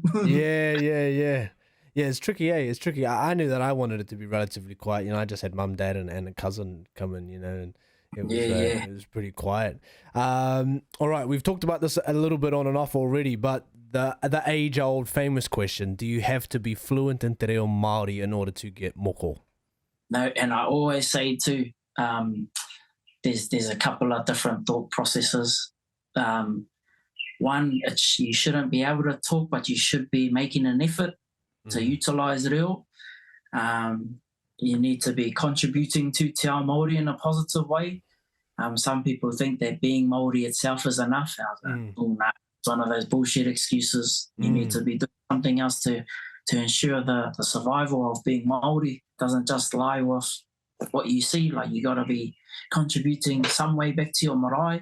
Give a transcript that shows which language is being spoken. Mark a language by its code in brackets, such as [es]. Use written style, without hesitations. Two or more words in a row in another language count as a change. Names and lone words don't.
[en] Yeah, it's tricky, It's tricky. I knew that I wanted it to be relatively quiet. I just had mum, dad, and a cousin come in, and it was pretty quiet. All right, we've talked about this a little bit on and off already, but the age-old famous question: do you have to be fluent in [mi] te reo Māori [en] in order to get moko? No, and I always say too, there's a couple of different thought processes. One, you shouldn't be able to talk, but you should be making an effort to utilise reo. You need to be contributing to [mi] te ao Māori [en] in a positive way. Some people think that being Māori itself is enough. I was like, "Oh, nah, it's one of those bullshit excuses. You need to be doing something else to ensure the survival of being Māori. Doesn't just lie with what you see. Like you got to be contributing some way back to your marae."